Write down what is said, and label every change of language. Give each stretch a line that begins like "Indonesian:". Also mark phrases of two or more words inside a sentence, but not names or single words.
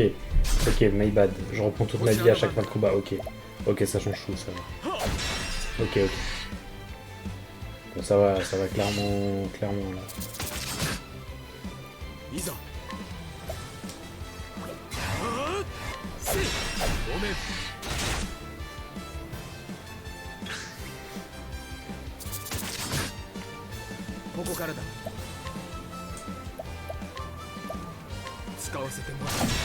English: Ok, my bad.
French: Je reprends toute ma vie à chaque fin de combat, ok. Ok, ça change tout, ça va. Ok. Bon, ça va clairement là.
Japanese: いざせいごめん ここからだ使わせてもらう